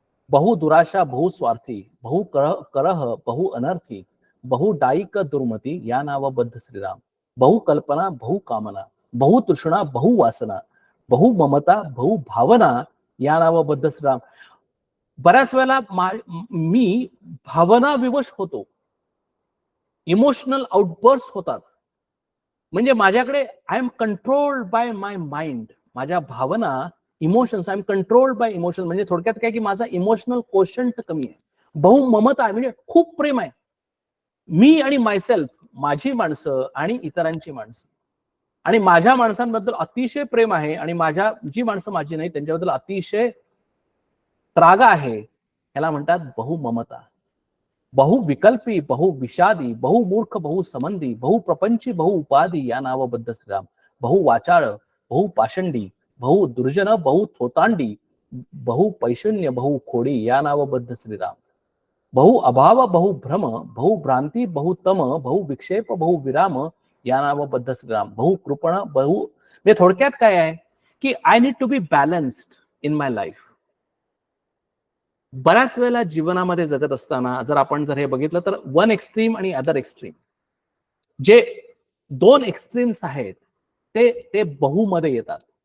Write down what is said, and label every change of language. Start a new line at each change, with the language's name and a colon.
Marathi: बहु दुराशा, बहु स्वार्थी, बहु करह, बहु अनर्थी, बहु डाईक दुर्मती या नावबद्ध श्रीराम, बहु कल्पना, बहु कामना, बहु तृष्णा, बहु वासना, बहु ममता, बहु भावना या नावबद्ध श्रीराम. बऱ्याच वेळेला मी भावना विवश होतो, इमोशनल आउटबर्स्ट होतात. म्हणजे माझ्याकडे
English: I am controlled by my mind,
Marathi: माझ्या भावना, emotions,
English: I am controlled by emotion.
Marathi: म्हणजे थोडक्यात काय की माझा इमोशनल कोशंट कमी आहे. बहुममता आहे, म्हणजे खूप प्रेम आहे, मी आणि मायसेल्फ, माझी माणसं आणि इतरांची माणसं, आणि माझ्या माणसांबद्दल अतिशय प्रेम आहे, आणि माझ्या जी माणसं माझी नाही त्यांच्याबद्दल अतिशय त्राग आहे. याला म्हणतात बहुममता. बहु विकल्पी, बहु विषादी, बहु मूर्ख, बहु संबंधी, बहु प्रपंची, बहु उपाधी या नावबद्ध श्रीराम, बहु वाचाळ, बहु पाषंडी, बहु दुर्जन, बहु थोतांडी, बहु पैशून्य, बहु खोडी या नावबद्ध श्रीराम, बहु अभाव, बहु भ्रम, बहु भ्रांती, बहु तम, बहु विक्षेप, बहु विराम या नावबद्ध श्रीराम, बहु कृपण, बहु. म्हणजे थोडक्यात काय आहे की
English: I need to be balanced in my life.
Marathi: बऱ्याच वेळेला जीवनामध्ये जगत असताना जर हे बघितलं तर
English: one extreme
Marathi: आणि
English: other extreme,
Marathi: जे दोन एक्स्ट्रीम्स आहेत ते बहुमध्ये येतात.